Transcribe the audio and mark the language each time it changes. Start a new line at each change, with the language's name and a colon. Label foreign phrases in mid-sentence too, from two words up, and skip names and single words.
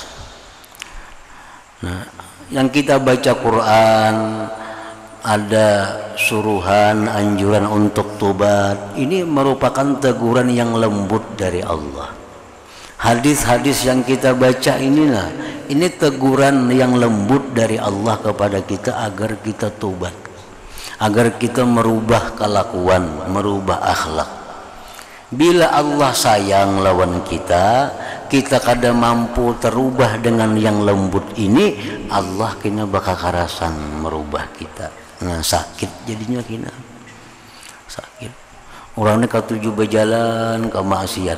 Indonesian: Nah, yang kita baca Quran ada suruhan, anjuran untuk tobat, ini merupakan teguran yang lembut dari Allah. Hadis-hadis yang kita baca inilah, ini teguran yang lembut dari Allah kepada kita agar kita tobat, agar kita merubah kelakuan, merubah akhlak.
Banjar: Bila Allah sayang lawan kita, kita kada mampu terubah dengan yang lembut ini, Allah kena bakal karasan merubah kita. Nah, sakit jadinya kena. Sakit.
Indonesian: Orangnya ketujuh berjalan ke maksiat.